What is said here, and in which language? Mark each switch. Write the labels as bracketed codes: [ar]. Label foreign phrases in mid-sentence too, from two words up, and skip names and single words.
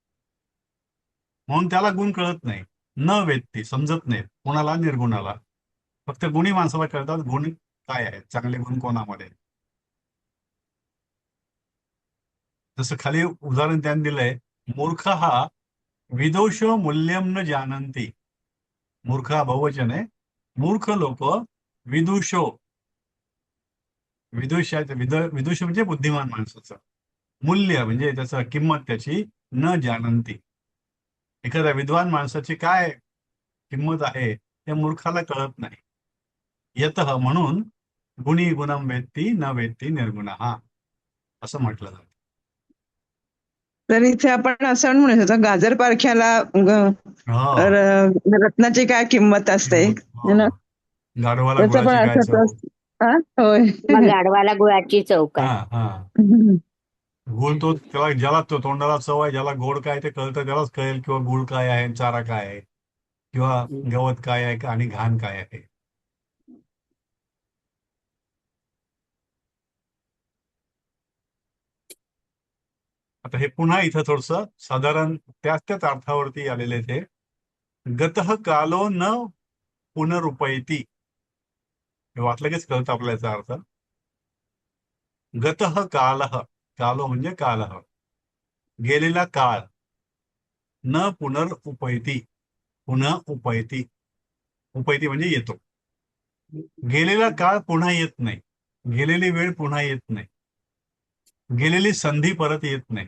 [mr] म्हणून त्याला गुण कळत नाही. न व्यक्ती समजत नाहीत कोणाला? निर्गुणाला. फक्त गुणी माणसाला कळतात गुण काय आहेत, चांगले गुण कोणामध्ये. जसं खाली उदाहरण त्यांनी दिलंय, [sa] मूर्ख हा विदोषो मूल्यम न जानंती. [mr] मूर्ख हा बहुवचन आहे. मूर्ख लोक विदुषो, विदुष म्हणजे बुद्धिमान माणसाचं, मूल्य म्हणजे त्याचं किंमत त्याची [sa] न जानंती. [mr] एखाद्या विद्वान माणसाची काय किंमत आहे त्या मूर्खाला कळत नाही. यतः म्हणून [sa] गुणी गुणम वेत्ती न वेत्ती निर्गुणः [mr] असं म्हटलं जातं. तर इथे आपण असं पण म्हणू शकतो, गाजर पारख्याला हा, रत्नाची काय किंमत असते, किंमत, [hi] है ना? [mr] गाढवाला त्याचा पण गुळाची काय अर्थ तो चव. हा, होय. मग गाढवाला गुळाची चव हा काय? हा. गुळ तो त्याला, ज्याला तो तोंडाला चव आहे, ज्याला गोड काय ते कळतं त्यालाच कळेल, किंवा गुळ काय आहे, चारा काय आहे, किंवा गवत काय आहे आणि घाण काय आहे. आता हे पुन्हा इथं थोडस साधारण त्याच अर्थावरती आलेले ते. [sa] गतः कालो न पुनरुपैती. [mr] हे वाचलं कीच कळतं आपल्याला याचा अर्थ. [sa] गतः कालः, [mr] कालो म्हणजे कालः, गेलेला काळ. [sa] न पुनरुपैती, [mr] पुन्हा उपैती, उपैती म्हणजे येतो. गेलेला काळ पुन्हा येत नाही, गेलेली वेळ पुन्हा येत नाही, गेलेली संधी परत येत नाही.